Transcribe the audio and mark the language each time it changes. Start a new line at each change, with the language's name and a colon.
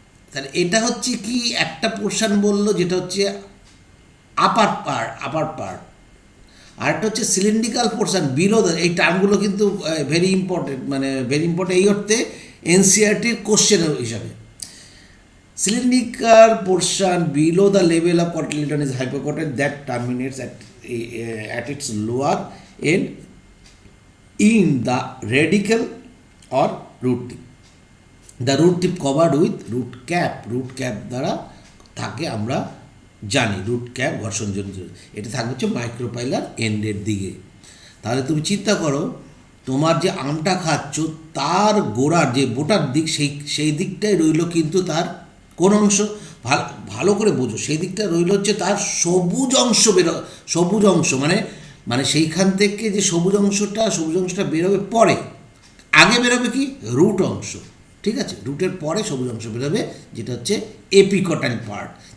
Bangla: তাহলে এটা হচ্ছে কি একটা পোর্শন বললো যেটা হচ্ছে আপার পার্ট, আর একটা হচ্ছে
English: cylindrical portion below the,
Bangla: এই টার্মগুলো কিন্তু ভেরি ইম্পর্টেন্ট, মানে ভেরি ইম্পর্টেন্ট এই অর্থে এনসিআরটির কোশ্চেন হিসাবে।
English: Cylindrical portion below the level of cotyledon is hypocotyl that terminates at its lower end in the radicle or root tip. The root tip covered with root cap.
Bangla: Root cap দ্বারা থাকে আমরা জানি, root cap ঘর্ষণজনিত, এটা থাকবে হচ্ছে মাইক্রোপাইলার এন্ডের দিকে। তাহলে তুমি চিন্তা করো, তোমার যে আমটা খাচ্ছ তার গোড়ার যে বোটার দিক সেই দিকটাই রইল, কিন্তু তার কোন অংশ ভালো করে বোঝো, সেই দিকটা রইল হচ্ছে তার সবুজ অংশ সবুজ অংশ মানে সেইখান থেকে যে সবুজ অংশটা বেরোবে পরে, আগে বেরোবে কি রুট অংশ, ঠিক আছে, রুটের পরে সবুজ অংশ বেরোবে যেটা হচ্ছে এপিকটাইল পার্ট।